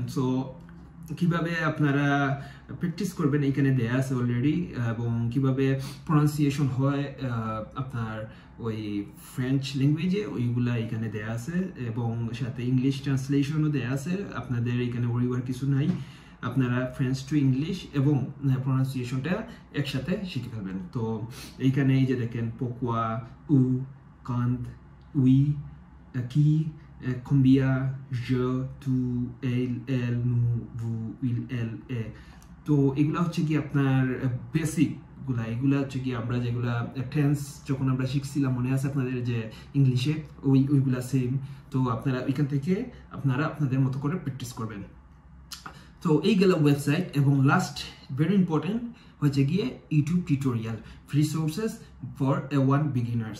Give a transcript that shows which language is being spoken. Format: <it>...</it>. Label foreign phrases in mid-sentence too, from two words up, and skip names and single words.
<bn>সো কিভাবে আপনারা প্র্যাকটিস করবেন এখানে দেয়া আছে অলরেডি, এবং কিভাবে প্রনাউন্সিয়েশন হয় আপনার ওই</bn> <en>French language</en> <bn>ওইগুলা এখানে দেয়া আছে, এবং সাথে</bn> <en>English translation</en> <bn>দেয়া আছে। আপনাদের এখানে ওরিওয়ার কিছু নাই, আপনারা</bn> <en>French to English</en> <bn>এবং প্রনাউন্সিয়েশনটা একসাথে শিখে ফেলবেন। তো এইখানে এই যে দেখেন</bn> <fr>pourquoi, où, quand, oui, qui, combien, je, tu, elle, nous, vous, il, elle, et।</fr> <bn>তো এগুলা হচ্ছে কি আপনার বেসিক গুলা, এগুলা হচ্ছে কি আমরা যেগুলা টেন্স যখন আমরা শিখছিলাম মনে আছে আপনাদের যে ইংলিশে, ওইগুলা সেম। তো আপনারা এখান থেকে আপনারা আপনাদের মতো করে প্র্যাকটিস করবেন। তো এই গেল ওয়েবসাইট। এবং</bn> <en>last very important</en> <bn>হচ্ছে গিয়ে</bn> <en>YouTube tutorial, free sources for A1 beginners.</en>